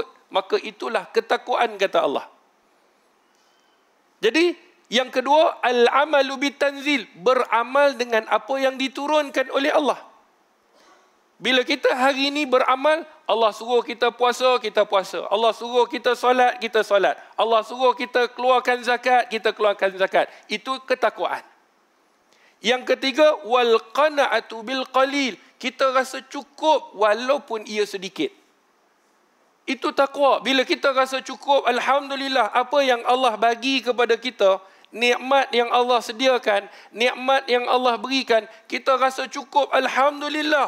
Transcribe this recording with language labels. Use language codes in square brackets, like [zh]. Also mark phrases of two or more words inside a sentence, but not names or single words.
[ms] Maka itulah ketakwaan, kata Allah. Jadi, yang kedua, [ar] العمل بالتنزيل, [ms] beramal dengan apa yang diturunkan oleh Allah. Bila kita hari ini beramal, Allah suruh kita puasa, kita puasa. Allah suruh kita solat, kita solat. Allah suruh kita keluarkan zakat, kita keluarkan zakat. Itu ketakwaan. Yang ketiga, [ar] والقناعة بالقليل, [ms] kita rasa cukup walaupun ia sedikit. Itu takwa. Bila kita rasa cukup, alhamdulillah, apa yang Allah bagi kepada kita, nikmat yang Allah sediakan, nikmat yang Allah berikan, kita rasa cukup, alhamdulillah.